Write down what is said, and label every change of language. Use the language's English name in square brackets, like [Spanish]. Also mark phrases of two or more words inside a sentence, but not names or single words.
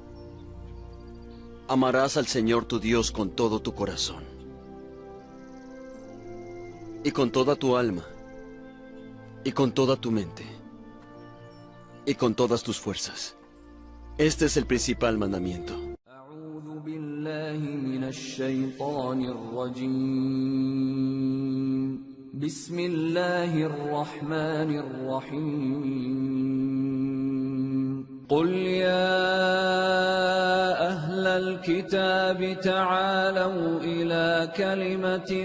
[Spanish] Amarás al Señor tu Dios con todo tu corazón y con toda tu alma y con toda tu mente y con todas tus fuerzas. Este es el principal mandamiento. [Arabic] بسم الله الرحمن الرحيم قل يا أهل الكتاب تعالوا إلى كلمة